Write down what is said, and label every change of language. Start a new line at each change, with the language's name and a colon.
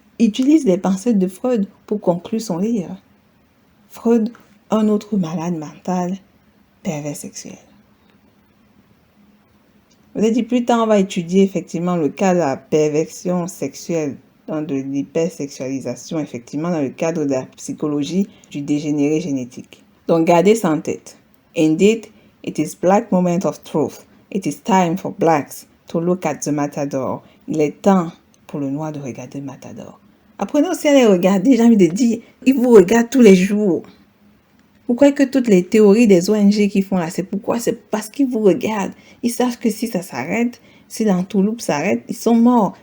French: utilise les pensées de Freud pour conclure son livre. Freud, un autre malade mental, pervers sexuel. Vous avez dit, plus tard, on va étudier effectivement le cas de la perversion sexuelle, de l'hypersexualisation, effectivement, dans le cadre de la psychologie du dégénéré génétique. Donc, gardez ça en tête.
English: Indeed, it is Black moment of truth. It is time for blacks to look at the matador.
French: Il est temps pour le noir de regarder Matador. Apprenez aussi à les regarder, j'ai envie de dire, ils vous regardent tous les jours. Vous croyez que toutes les théories des ONG qui font là, c'est pourquoi? C'est parce qu'ils vous regardent. Ils savent que si ça s'arrête, si l'entourloupe s'arrête, ils sont morts.